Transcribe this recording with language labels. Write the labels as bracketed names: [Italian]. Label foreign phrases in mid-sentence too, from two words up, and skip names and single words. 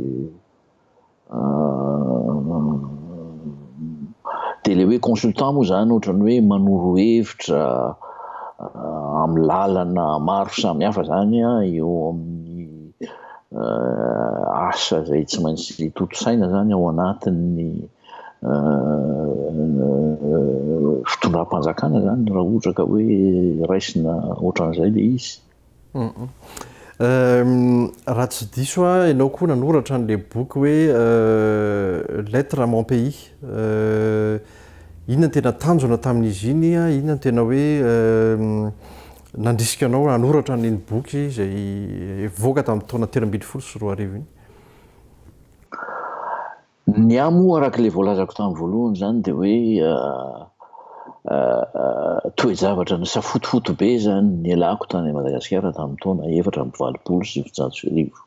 [Malagasy] le hoe consultant moa zany ohatrany hoe manoro hevitra amin'ny lalana maro samihafa zany a eo amin'ny asa zay tsy maintsy toto-saina zany ao anatin'ny fitondram-panjakana zany raha ohatra ka hoe raisina ohatran'izay le izy. Raha tsy diso a ianao koa nanoratra n'le boky hoe [French] lettre à mon pays, [Malagasy] inona tena tanjona tamin'izy iny a, inona tena hoe nandrisika anao nanoratra n'iny boky zay voaka tamin'ny taona 13 iny? Ny amo arak'le voalazako tamin'ny voalohany zany de hoe toe-javatra ny safotofoto be zany nialako tany Madagasikara tamin'ny taona 1970.